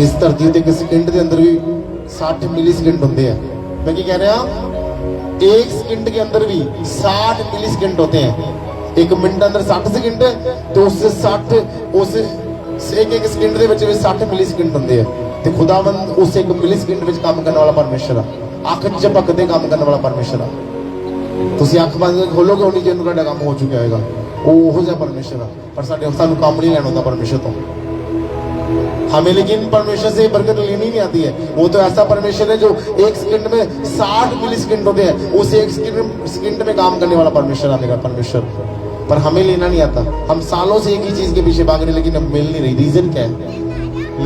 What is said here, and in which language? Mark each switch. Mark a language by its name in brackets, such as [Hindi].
[Hindi] इस धरती ते सेकंड के अंदर भी 60 मिली सेकंड होते हैं। मैं क्या कह रहा हूं, 1 सेकंड के अंदर भी 60 मिली सेकंड होते हैं। 1 मिनट अंदर 60 सेकंड, तो उससे 60 उस एक सेकंड [Punjabi] ਦੇ ਵਿੱਚ ਵੀ 60 ਮਿਲੀ ਸਕਿੰਟ ਹੁੰਦੇ ਆ। ਤੇ ਖੁਦਾਵੰਦ ਉਸ 1 ਮਿਲੀ ਸਕਿੰਟ ਵਿੱਚ ਕੰਮ ਕਰਨ ਵਾਲਾ ਪਰਮੇਸ਼ਰ ਆ। ਅੱਖ ਝਪਕਦੇ ਕੰਮ ਕਰਨ ਵਾਲਾ ਪਰਮੇਸ਼ਰ ਆ। ਤੁਸੀਂ ਅੱਖ ਬੰਦ ਕਰਕੇ ਖੋਲੋਗੇ ਉਨੀ ਜਿਹਨੂੰ ਤੁਹਾਡਾ ਕੰਮ ਹੋ ਚੁੱਕਿਆ ਹੋਏਗਾ। ਉਹ ਉਹੋ ਜਿਹਾ ਪਰਮੇਸ਼ਰ ਆ। ਪਰ ਸਾਨੂੰ ਕੰਮ ਨਹੀਂ ਲੈਣਾ ਹੁੰਦਾ परमेश्वर तो। [Hindi] हमें लेकिन परमेश्वर से बरकत लेनी नहीं आती है। वो तो ऐसा परमेश्वर है जो 1 सेकंड में 60 मिली सेकंड होते हैं। उस 1 सेकंड में काम करने वाला परमेश्वर आने का परमेश्वर, पर हमें लेना नहीं आता। हम सालों से एक ही चीज के पीछे भाग रहे, लेकिन अब मिल नहीं रही। रीजन क्या है?